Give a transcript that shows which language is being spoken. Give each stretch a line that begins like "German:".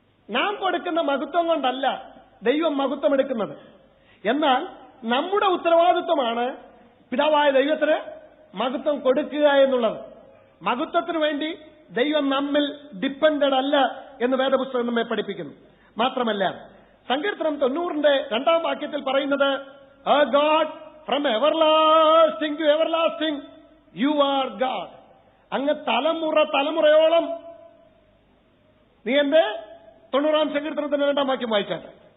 Malayalam: നാം കൊടുക്കുന്ന മഹത്വം കൊണ്ടല്ല ദൈവം മഹത്വം എടുക്കുന്നത്. എന്നാൽ നമ്മുടെ ഉത്തരവാദിത്വമാണ് പിതാവായ ദൈവത്തിന് മഹത്വം കൊടുക്കുക എന്നുള്ളത്. മഹത്വത്തിനു വേണ്ടി ദൈവം നമ്മിൽ ഡിപ്പെൻഡഡ് അല്ല എന്ന് വേദപുസ്തകം നമ്മെ പഠിപ്പിക്കുന്നു. മാത്രമല്ല, സങ്കീർത്തനം 90 2 വാക്യത്തിൽ പറയുന്നത്,
English: "A God from everlasting to everlasting, you are God."
Malayalam: അങ്ങ് തലമുറയോളം നീ എന്റെ 90 സങ്കീർത്തനത്തിന്റെ 2 വാക്യം വായിച്ചാട്ടെ.